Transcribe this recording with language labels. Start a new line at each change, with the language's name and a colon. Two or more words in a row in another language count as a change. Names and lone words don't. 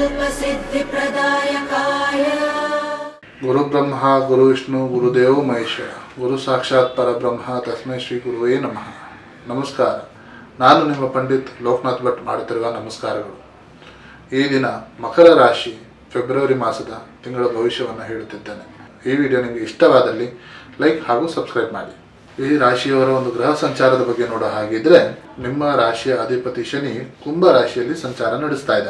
Sanskrit: सिद्धिप्रदायकाय गुरु ब्रह्मा गुरु विष्णु गुरुदेव महेश्वर गुरु साक्षाತ್ ಪರಬ್ರಹ್ಮ ತಸ್ಮೈ ಶ್ರೀ ಗುರುವೇ ನಮಃ.
Kannada: ನಮಸ್ಕಾರ. ನಾನು ನಿಮ್ಮ ಪಂಡಿತ್ ಲೋಕನಾಥ್ ಭಟ್ ಮಾಡುತ್ತಿರುವ ನಮಸ್ಕಾರಗಳು. ಈ ದಿನ ಮಕರ ರಾಶಿ ಫೆಬ್ರವರಿ ಮಾಸದ ತಿಂಗಳ ಭವಿಷ್ಯವನ್ನು ಹೇಳುತ್ತಿದ್ದೇನೆ. ಈ ವಿಡಿಯೋ ನಿಮಗೆ ಇಷ್ಟವಾದಲ್ಲಿ ಲೈಕ್ ಹಾಗೂ ಸಬ್ಸ್ಕ್ರೈಬ್ ಮಾಡಿ. ಈ ರಾಶಿಯವರ ಒಂದು ಗ್ರಹ ಸಂಚಾರದ ಬಗ್ಗೆ ನೋಡೋ ಹಾಗಿದ್ರೆ, ನಿಮ್ಮ ರಾಶಿಯ ಅಧಿಪತಿ ಶನಿ ಕುಂಭ ರಾಶಿಯಲ್ಲಿ ಸಂಚಾರ ನಡೆಸ್ತಾ ಇದ್ದಾನೆ.